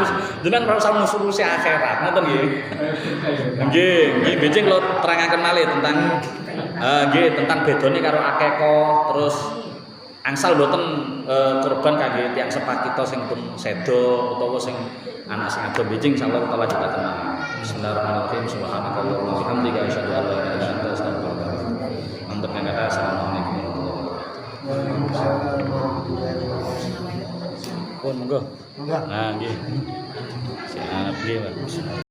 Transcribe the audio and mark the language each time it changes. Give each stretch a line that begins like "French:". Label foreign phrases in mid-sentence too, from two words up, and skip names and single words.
Javanese: Jenengan ora usah ngurusi akhirat, ngoten nggih. Nggih benjing kula terangaken malih tentang tentang bedane karo akekah terus angsal mboten kurban kangge tiyang sepat kita sing pun sedo utawa sing anak sing ado benjing insyaallah kita lanjutaken.
Arabic: بسم الله الرحمن الرحيم. سبحانك اللهم وبحمدك أشهد أن لا إله إلا أنت أستغفرك وأتوب إليك.
Indonesian: Untuk yang kata
Arabic: السلام عليكم ورحمة الله وبركاته.
Javanese: Pun monggo. Nah nggih. Siap nggih, Mas.